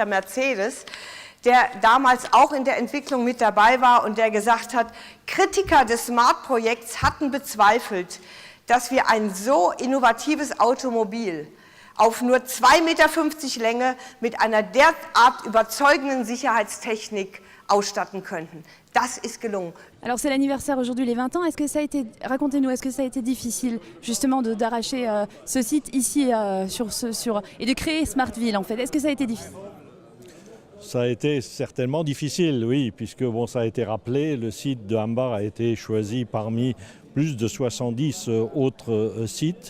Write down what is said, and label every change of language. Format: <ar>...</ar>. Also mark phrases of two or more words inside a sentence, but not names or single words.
<de>Mercedes, der damals auch in der Entwicklung mit dabei war und der gesagt hat, Kritiker des Smart-Projekts hatten bezweifelt, dass wir ein so innovatives Automobil auf nur 2,50 Meter Länge mit einer derart überzeugenden Sicherheitstechnik ausstatten könnten. Das ist gelungen.</de> <fr>Alors c'est l'anniversaire aujourd'hui, les 20 ans. Est-ce que ça a été, racontez-nous, est-ce que ça a été difficile justement d'arracher ce site ici et de créer Smartville en fait? Est-ce que ça a été difficile? Ça a été certainement difficile, oui, puisque bon, ça a été rappelé, le site de Hambach a été choisi parmi plus de 70 autres sites.</fr>